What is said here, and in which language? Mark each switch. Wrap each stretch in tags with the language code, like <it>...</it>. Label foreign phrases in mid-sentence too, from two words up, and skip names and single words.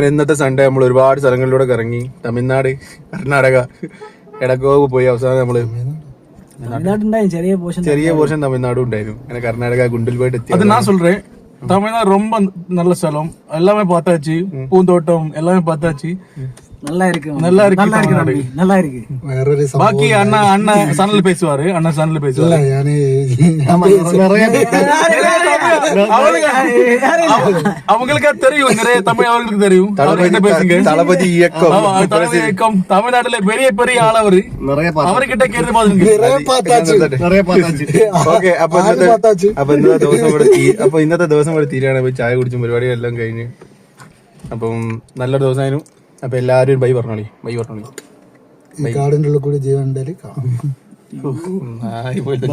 <ml>ഇന്നത്തെ സൺഡേ നമ്മൾ ഒരുപാട് സ്ഥലങ്ങളിലൂടെ കറങ്ങി. തമിഴ്നാട്, കർണാടക, എടക്കോവ് പോയി. അവസാനം നമ്മള് ചെറിയ പോർഷൻ തമിഴ്നാടും ഉണ്ടായിരുന്നു. അങ്ങനെ കർണാടക ഗുണ്ടിൽപേട്ട് എത്തി.</ml> <ta>அது நான் சொல்றேன், தமிழ்நாடு ரொம்ப நல்ல ஸ்தலம், எல்லாமே பார்த்தாச்சு, பூந்தோட்டம் எல்லாமே பார்த்தாச்சு. நல்லா இருக்கு. பாக்கி அண்ணா சனல் பேசுவாரு. அவங்களுக்கு தெரியும், நிறைய தமிழ் அவர்களுக்கு தெரியும். தளபதி இயக்கம் தமிழ்நாட்டுல பெரிய பெரிய ஆள் அவரு. அவர்கிட்ட கேட்டு</ta> <ml>ഓക്കെ. അപ്പൊ ഇന്നത്തെ ദിവസം കൂടെ തീരാണ്. ചായ കുടിച്ചും പരിപാടികളെല്ലാം കഴിഞ്ഞ്. അപ്പം നല്ലൊരു ദിവസമായിരുന്നു. അപ്പൊ എല്ലാരും ബൈ പറഞ്ഞോളി. കാടിന്റെ ഉള്ളിൽ കൂടി ജീവൻ</ml>